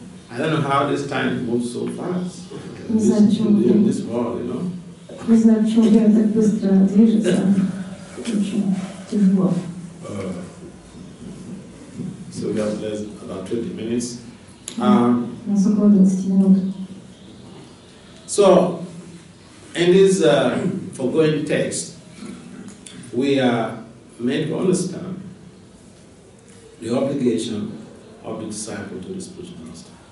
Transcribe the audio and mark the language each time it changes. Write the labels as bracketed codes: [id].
[en] I don't know how this time moves so fast. In this world, you know. [ru] Не знаю, почему время так быстро движется. Очень тяжело. [en] So we have less about 20 minutes. [ru] У нас около 20 минут. [en] So, in this foregoing text, we are made to understand the obligation of the disciple to the spiritual master.